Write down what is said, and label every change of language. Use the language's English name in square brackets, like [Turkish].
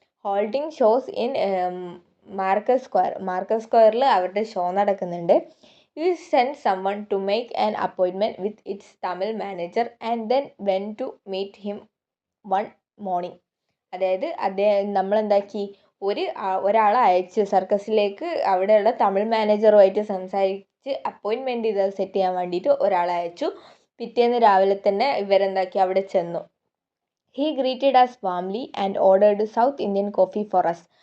[English] holding shows in [Malayalam] Marcus സ്ക്വയറിൽ അവരുടെ show നടക്കുന്നുണ്ട്. [English] He sent someone to make an appointment with its Tamil manager and then went to meet him one morning. [Malayalam] അതായത് നമ്മളെന്താക്കി, ഒരാളെ അയച്ച് സർക്കസിലേക്ക് അവിടെയുള്ള തമിഴ് മാനേജറുമായിട്ട് സംസാരിച്ച് അപ്പോയിൻമെൻറ്റ് ചെയ്ത് സെറ്റ് ചെയ്യാൻ വേണ്ടിയിട്ട് ഒരാളെ അയച്ചു. പിറ്റേന്ന് രാവിലെ തന്നെ ഇവരെന്താക്കി, അവിടെ ചെന്നു. [English] He greeted us warmly and ordered South Indian coffee for us.